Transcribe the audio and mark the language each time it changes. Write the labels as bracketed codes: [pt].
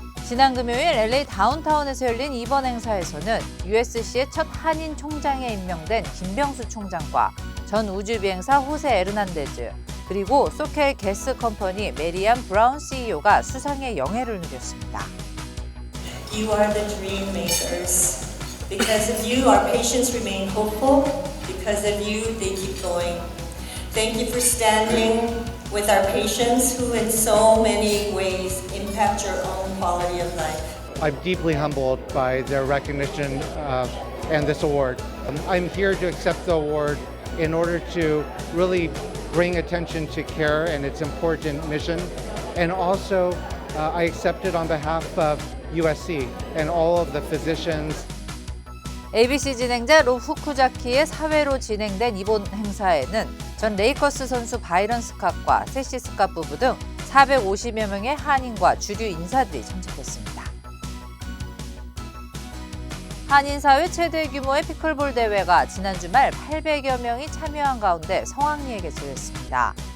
[ko] 지난 금요일 LA 다운타운에서 열린 이번 행사에서는 USC의 첫 한인 총장에 임명된 김병수 총장과 전 우주비행사 호세 에르난데즈, 그리고 소켈 게스 컴퍼니 메리안 브라운 CEO가 수상의 영예를 누렸습니다. [en] You are the dream makers. Because of you, our patients remain hopeful. Because of you, they keep going. Thank you for standing with our patients who in so many ways impact your own quality of life. I'm deeply humbled by their recognition and this award. I'm here to accept the award in order to really bring attention to care and its important mission. And also, I accept it on behalf of USC and all of the physicians. [ko] ABC 진행자 로 후쿠자키의 사회로 진행된 이번 행사에는 전 레이커스 선수 바이런 스캇과 세시 스캇 부부 등 450여 명의 한인과 주류 인사들이 참석했습니다. 한인사회 최대 규모의 피클볼 대회가 지난 주말 800여 명이 참여한 가운데 성황리에 개최됐습니다.